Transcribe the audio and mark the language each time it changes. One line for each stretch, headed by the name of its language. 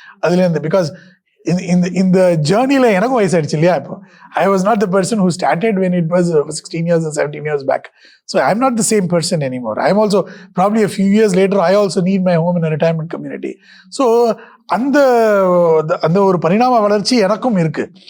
Tamil: அதுல இருந்து
English: because in the journey-ல
Tamil: எனக்கும் வயசாயிடுச்சு இல்லையா.
English: இப்போ I was not the person who started when it was 16 years or 17 years back. So I'm not the same person anymore. I'm also probably a few years later, I also need my home in a retirement community.
Tamil: So அந்த ஒரு பரிணாம வளர்ச்சி எனக்கும் இருக்கு.